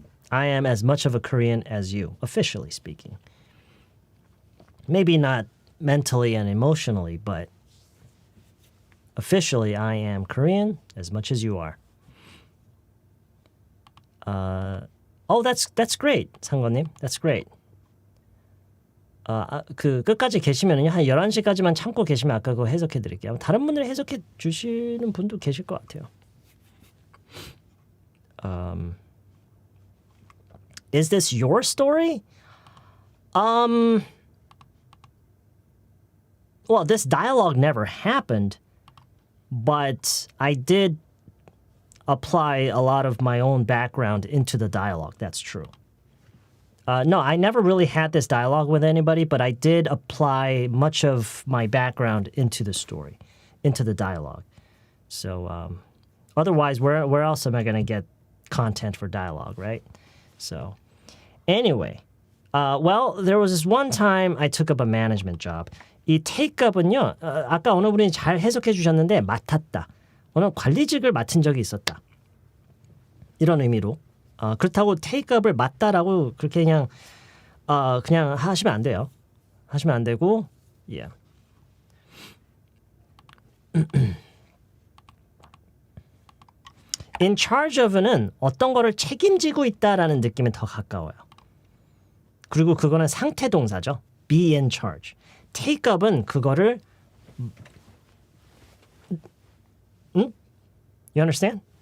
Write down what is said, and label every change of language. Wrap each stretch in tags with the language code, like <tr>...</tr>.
<en>I am as much of a Korean as you, officially speaking. Maybe not mentally and emotionally, but officially I am Korean as much as you are. That's great, 상관님. That's great.</en> <ko>그 끝까지 계시면은요. 한 11시까지만 참고 계시면 아까 그거 해석해 드릴게요. 다른 분들이 해석해 주시는 분도 계실 것 같아요.</ko> <en>Is this your story? Well, this dialogue never happened, but I did apply a lot of my own background into the dialogue. That's true. No, I never really had this dialogue with anybody, but I did apply much of my background into the story, into the dialogue. So otherwise, where else am I going to get content for dialogue, right? So anyway, well, there was this one time I took up a management job.</en> <ko>이 take up은요, 아까 어느 분이 잘 해석해 주셨는데 맡았다. 어느 관리직을 맡은 적이 있었다. 이런 의미로. 그렇다고 take up을 맡다라고 그렇게 그냥 하시면 안 돼요. 하시면 안 되고, yeah. In charge of는 어떤 거를 책임지고 있다라는 느낌에 더 가까워요. 그리고 그거는 상태 동사죠.</ko> <en>Be in charge.</en> <ko>Take up은 그거를</ko> <en>You understand?</en>